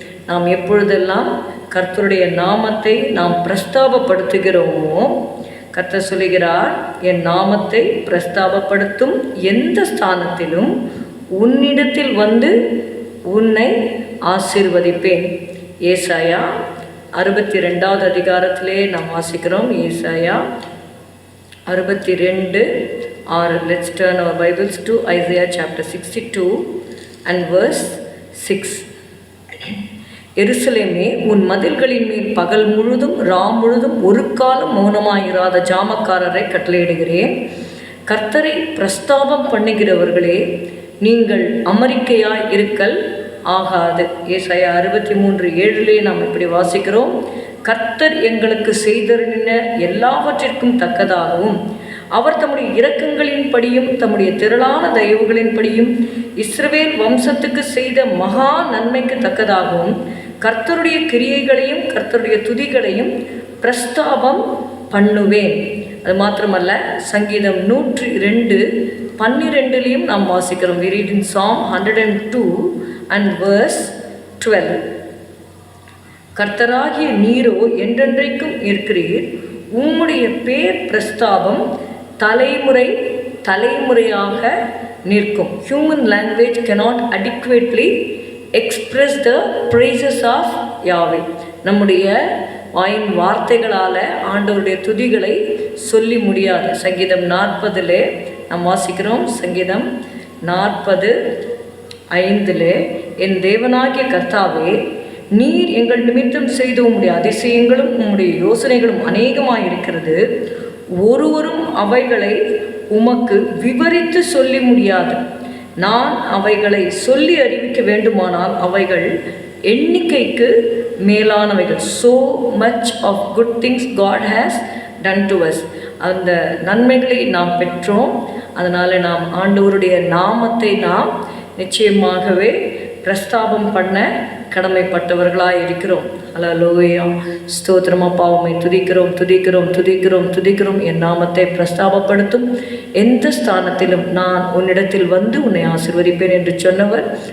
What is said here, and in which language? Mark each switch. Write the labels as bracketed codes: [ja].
[ta] நாம் எப்பொழுதெல்லாம் கர்த்தருடைய நாமத்தை நாம் பிரஸ்தாபப்படுத்துகிறோமோ, கர்த்தர் சொல்லுகிறார், என் நாமத்தை பிரஸ்தாபப்படுத்தும் எந்த ஸ்தானத்திலும் உன்னிடத்தில் வந்து உன்னை ஆசீர்வதிப்பேன். ஏசாயா 62வது அதிகாரத்திலே நாம் வாசிக்கிறோம். ஏசாயா 62:6. [en] Let's turn our Bibles to Isaiah chapter 62 and verse 6. [ta] எருசலேமே, உன் மதில்களின் மேல் பகல் முழுதும் முழுதும் ஒரு காலம் மௌனமாயிராத ஜாமக்காரரை கட்டளையிடுகிறேன். கர்த்தரை பிரஸ்தாபம் பண்ணுகிறவர்களே, நீங்கள் அமெரிக்கையாய் இருக்கல் ஆகாது. ஏசாயா 63:7 நாம் இப்படி வாசிக்கிறோம். கர்த்தர் எங்களுக்கு செய்தருளின எல்லாவற்றிற்கும் தக்கதாகவும் அவர் தம்முடைய இரக்கங்களின்படியும் தம்முடைய திரளான தயவுகளின்படியும் இஸ்ரவேல் வம்சத்துக்கு செய்த மகா நன்மைக்கு தக்கதாகவும் கர்த்தருடைய கிரியைகளையும் கர்த்தருடைய துதிகளையும் பிரஸ்தாபம் பண்ணுவேன். அது மாத்திரமல்ல, சங்கீதம் 102:12 நாம் வாசிக்கிறோம். [en] We read in Psalm 102 and verse 12. [ta] கர்த்தராகிய நீரோ என்றென்றைக்கும் இருக்கிறீர். உம்முடைய பேர் பிரஸ்தாபம் தலைமுறை தலைமுறையாக நிற்கும். [en] Human language cannot adequately express the praises of Yahweh. [ta] நம்முடைய வாயின் வார்த்தைகளால் ஆண்டவருடைய துதிகளை சொல்லி முடியாது. சங்கீதம் 40 நாம் வாசிக்கிறோம். சங்கீதம் 40:5 என் தேவனாகிய கர்த்தாவே, நீர் எங்கள் நிமித்தம் செய்த உம்முடைய அதிசயங்களும் உம்முடைய யோசனைகளும் அநேகமாயிருக்கிறது. ஒருவரும் அவைகளை உமக்கு விவரித்து சொல்லி முடியாது. நான் அவைகளை சொல்லி அறிவிக்க வேண்டுமானால் அவைகள் எண்ணிக்கைக்கு மேலானவைகள். [en] So much of good things God has done to us. [ta] அந்த நன்மைகளை நாம் பெற்றோம். அதனால் நாம் ஆண்டவருடைய நாமத்தை நாம் நிச்சயமாகவே பிரஸ்தாபம் பண்ண கடமைப்பட்டவர்களாக இருக்கிறோம். அல்லேலூயா. ஸ்தோத்திரம் அப்பா, உம்மை துதிக்கிறோம் துதிக்கிறோம் துதிக்கிறோம் துதிக்கிறோம். என் நாமத்தை பிரஸ்தாபப்படுத்தும் எந்த ஸ்தானத்திலும் நான் உன்னிடத்தில் வந்து உன்னை ஆசீர்வதிப்பேன் என்று சொன்னவர்.